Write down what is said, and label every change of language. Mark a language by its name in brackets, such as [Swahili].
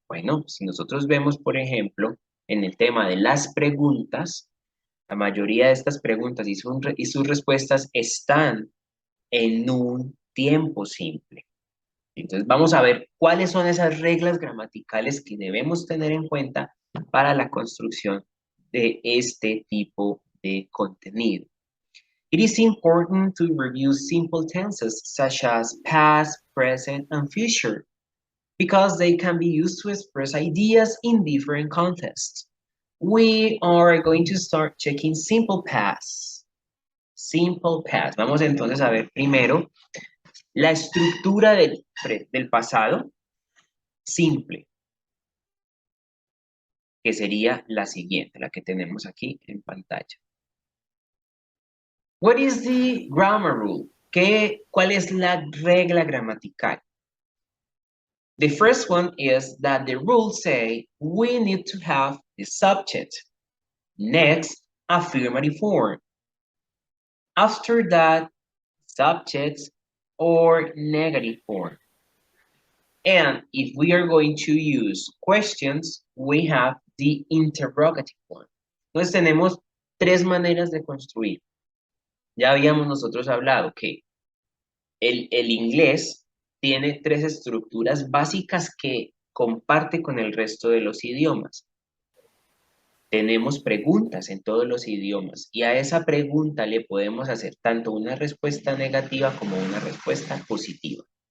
[Spanish] Bueno, si nosotros vemos, por ejemplo, en el tema de las preguntas, la mayoría de estas preguntas y sus respuestas están en un tiempo simple. Entonces vamos a ver cuáles son esas reglas gramaticales que debemos tener en cuenta para la construcción de este tipo de contenido. [English] It is important to review simple tenses such as past, present, and future because they can be used to express ideas in different contexts. We are going to start checking simple past. Simple past. [Spanish] Vamos entonces a ver primero la estructura del pasado simple, que sería la siguiente, la que tenemos aquí en pantalla. [English] What is the grammar rule? [Spanish] ¿Cuál es la regla gramatical? [English] The first one is that the rules say we need to have the subject. Next, affirmative form. After that, subjects or negative form. And if we are going to use questions, we have the interrogative form. [Spanish] Entonces tenemos 3 maneras de construir. Ya habíamos nosotros hablado que el inglés tiene 3 estructuras básicas que comparte con el resto de los idiomas. Tenemos preguntas en todos los idiomas y a esa pregunta le podemos hacer tanto una respuesta negativa como una respuesta positiva.